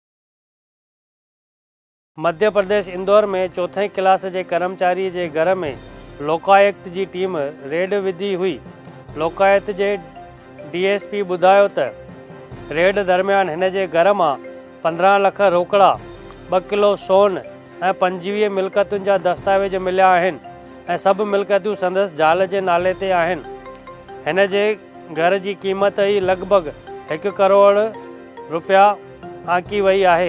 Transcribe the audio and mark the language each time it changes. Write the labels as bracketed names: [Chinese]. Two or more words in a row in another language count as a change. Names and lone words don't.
[Hindi] मध्य प्रदेश इंदौर में 4हीं क्लास के कर्मचारी के घर में लोकायुक्त की टीम रेड विधी हुई। [Sindhi] लोकायुक्त के DSP बुधायो त रेड दरमियान हिन जे घर में 15 लाख रोकड़ा, 2 किलो सोन ऐं 25 मिल्कतुनि जा दस्तावेज मिलिया आहिनि ऐं सभु मिल्कतूं संदसि ज़ाल जे नाले ते आहिनि। हिन जे घर की क़ीमत ही लगभग 1 करोड़ रुपया आंकी वही आहे।